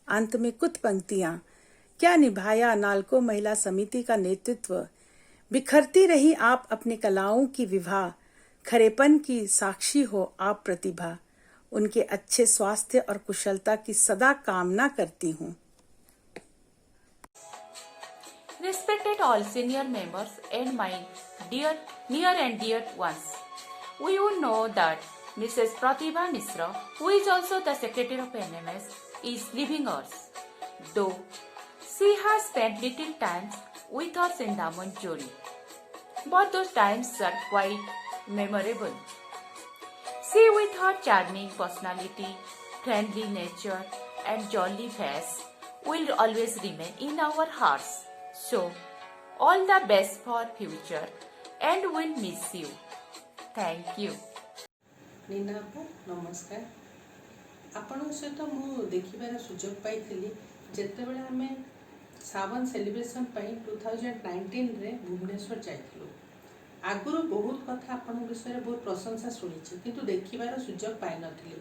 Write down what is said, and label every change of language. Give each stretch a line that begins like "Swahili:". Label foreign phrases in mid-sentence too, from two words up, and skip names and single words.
Hindi: अंत में कुछ पंक्तियां। क्या निभाया नालको महिला समिति का नेतृत्व। बिखरती रही आप अपने कलाओं की विभा। खरेपन की साक्षी हो आप प्रतिभा। उनके अच्छे स्वास्थ्य और कुशलता की सदा कामना करती हूँ।
English: Respected all senior members and my dear, near and dear ones, we all know that Mrs. Pratibha Misra, who is also the secretary of NMS, is leaving us. Though she has spent little time with us in Damanjori, but those times are quite memorable. She, with her charming personality, friendly nature, and jolly face, will always remain in our hearts. So, all the best for future, and we'll miss you. Thank you.
Odia: ନୀନା ଆପା ନମସ୍କାର। आपणଙ୍କ ସହିତ ମୁଁ ଦେଖିବାର ସୁଯୋଗ ପାଇଥିଲି ଯେତେବେଳେ ଆମେ ସାବନ ସେଲିବ୍ରେସନ୍ ପାଇଁ 2019ରେ ଭୁବନେଶ୍ୱର ଯାଇଥିଲୁ। ଆଗରୁ ବହୁତ କଥା ଆପଣଙ୍କ ବିଷୟରେ ବହୁତ ପ୍ରଶଂସା ଶୁଣିଛି କିନ୍ତୁ ଦେଖିବାର ସୁଯୋଗ ପାଇନଥିଲି।